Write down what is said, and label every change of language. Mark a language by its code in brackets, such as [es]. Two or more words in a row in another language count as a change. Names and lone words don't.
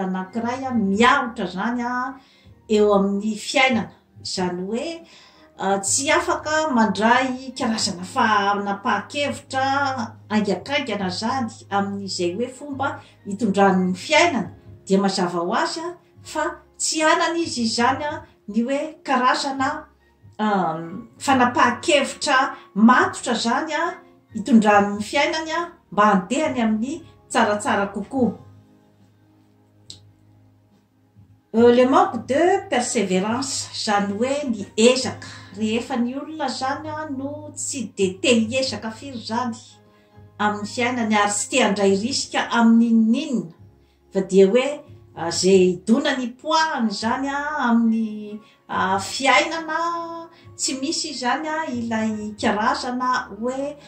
[mg] anankiray miahotra zany eo amin'ny fiainana zany hoe tsy afaka mandray karazana fanapa-kevitra aingakaingana zany amin'izay hoe fomba hitondran'ny fiainana dia mazava ho azy fa tsy anany izy zany ny hoe karazana fanapa-kevitra matotra zany hitondran'ny fiainany mba handehany amin'ny tsaratsara kokoa. [fr] Le manque de persévérance [mg] zany hoe ny ezaka rehefa ny olona zany no tsy de te hiezaka firy zany amin'ny fiainany ary tsy te handray risika amin'inon'inona fa dia hoe zay idona ny poahany zany amin'ny fiainana tsy misy zany ilay karazana hoe